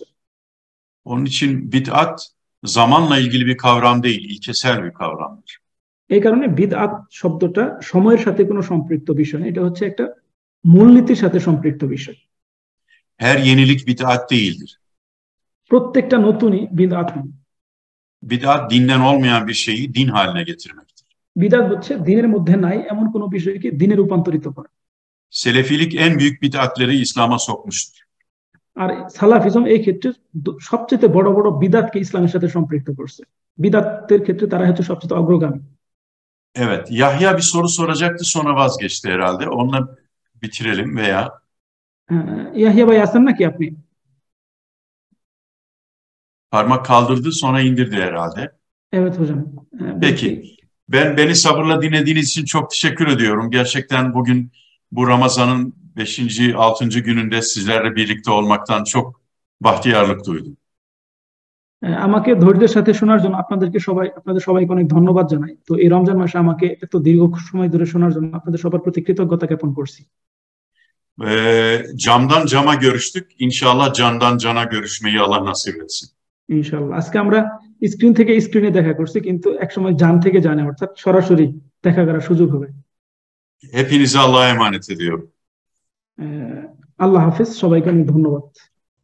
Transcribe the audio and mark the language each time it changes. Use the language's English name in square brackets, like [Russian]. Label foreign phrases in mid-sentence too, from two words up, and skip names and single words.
[Turkish] Onun için bid'at zamanla ilgili bir kavram değil, ilkesel bir kavramdır. [Bangla] এই কারণে বিদআত শব্দটা সময়ের সাথে কোনো সম্পৃক্ত বিষয় না, এটা হচ্ছে একটা মূলনীতির সাথে সম্পৃক্ত বিষয়। [Turkish] Her yenilik bid'at değildir. [Bangla] প্রত্যেকটা নতুনই বিদআত নয়। [Turkish] Bid'at dinden olmayan bir şeyi din haline getirmektir. [Bangla] বিদআত হচ্ছে দিনের মধ্যে নাই এমন কোনো বিষয়কে দিনে রূপান্তরিত করা। [Turkish] Selefilik en büyük bid'atleri İslam'a sokmuştur. [Bangla] আর সালাফিজম এই ক্ষেত্রে সবচেয়ে বড় বড় বিদআতকে ইসলামের সাথে সম্পৃক্ত করছে। বিদআতের ক্ষেত্রে তারা হচ্ছে সবচেয়ে অগ্রগামী। [Turkish] Evet, Yahya bir soru soracaktı, sonra vazgeçti herhalde. Onunla bitirelim veya... [Bangla] ইয়াহিয়া ভাই আছেন নাকি আপনি? [Turkish] Parmak kaldırdı, sonra indirdi herhalde. Evet hocam. Peki, beni sabırla dinlediğiniz için çok teşekkür ediyorum. Gerçekten bugün bu Ramazan'ın 5. 6. gününde sizlerle birlikte olmaktan çok bahtiyarlık duydum. [Bangla] আমাকে ধৈর্যের সাথে শোনার জন্য আপনাদের সবাইকে অনেক ধন্যবাদ জানাই। তো এই রমজান মাসে আমাকে এত দীর্ঘ সময় ধরে শোনার জন্য আপনাদের সবার প্রতি কৃতজ্ঞতা জ্ঞাপন করছি। [Turkish] Camdan cama görüştük. İnşallah candan cana görüşmeyi Allah nasip etsin. [Bangla] ইনশাআল্লাহ। আজকে আমরা স্ক্রিন থেকে স্ক্রিনে দেখা করছি, কিন্তু একসময় জান থেকে জানে, অর্থাৎ সরাসরি দেখা করার সুযোগ হবে। [Turkish] Hepinizi Allah'a emanet ediyorum. [Bangla] আল্লাহ হাফেজ, সবাইকে অনেক ধন্যবাদ।